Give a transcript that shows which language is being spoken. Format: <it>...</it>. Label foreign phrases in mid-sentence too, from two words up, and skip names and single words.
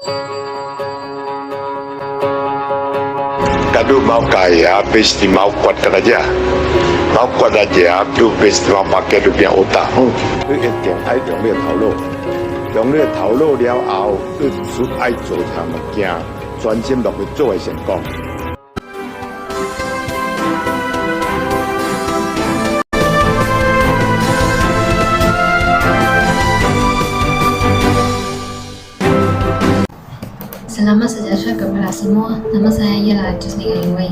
<ms>Kadu mau kaya, pasti mau kuatkan aja. Mau kuat aja, tu pasti mau pakai tu punya otak. Itu yang ai</ms> <hak>用力投入，用力投入了后，你需爱做项物件，专心落去做会成功。</hak> <ms>Selamat sejahtera kepada semua. Nama saya ialah Jusni Ayu.</ms>